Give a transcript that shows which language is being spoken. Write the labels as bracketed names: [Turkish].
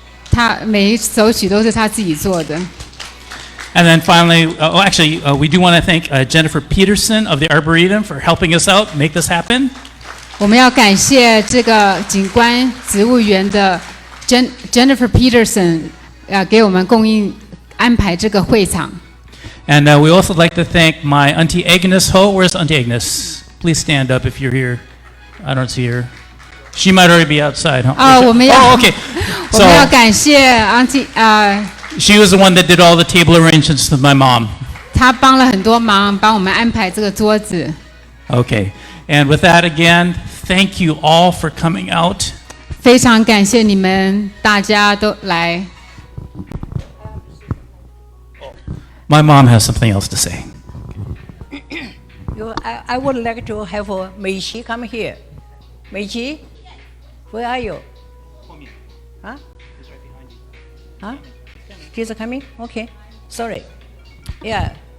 [Chinese] 他每一首曲都是他自己做的。 [English] And then finally, we do want to thank Jennifer Peterson of the Arboretum for helping us out, make this happen. [Chinese] 我们要感谢这个景观植物园的 Jennifer Peterson 给我们安排这个会场。 [English] And we also like to thank my Auntie Agnes Ho. Where's Auntie Agnes? Please stand up if you're here. I don't see her. She might already be outside. Huh? Okay. [Chinese] 我们要感谢 Auntie [English] She was the one that did all the table arrangements with my mom. [Chinese] 她帮了很多忙，帮我们安排这个桌子。 Okay. [English] And with that, again, thank you all for coming out. [Chinese] 非常感谢你们，大家都来。 [English] My mom has something else to say. I would like to have Mei Qi come here. Mei Qi, where are you? Huh? Huh? She's coming? Okay. Sorry. Yeah.